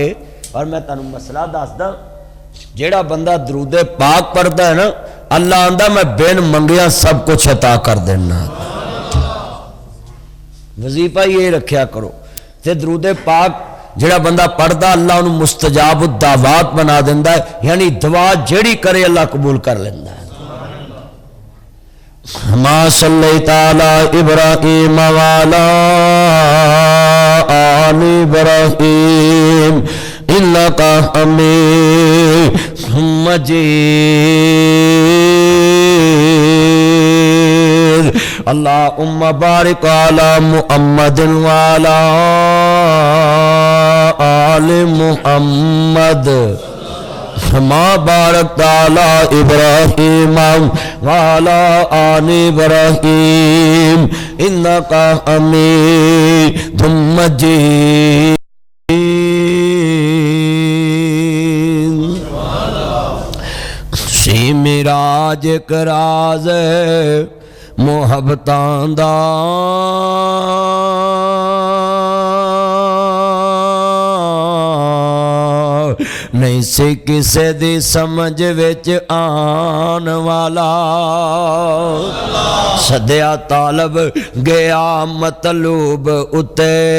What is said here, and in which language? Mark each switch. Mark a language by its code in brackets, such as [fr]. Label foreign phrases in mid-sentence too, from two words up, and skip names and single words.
[pa] اور میں تہانوں مسئلہ دسدا جیہڑا بندہ درود پاک پڑھدا ہے نا اللہ آندا میں بن منگیا سب کچھ عطا کر دینا. وظیفہ یہ رکھا کرو تے درود پاک جیہڑا بندہ پڑھدا اللہ انہاں مستجاب دعوات بنا دیندا ہے یعنی دعا جیہڑی کرے اللہ قبول کر لیندا ہے. [ar] ما صليت على إبراهيم وعلى آل إبراهيم إنك حميد مجيد اللهم بارك على محمد وعلى آل محمد كما باركت على إبراهيم وعلى آل إبراهيم إنك حميد مجيد. [pa] سی معراج ایک راز محبتاں دا نہیں سی کسے دی سمجھ وچ آن والا سدیا طالب گیا مطلوب اتے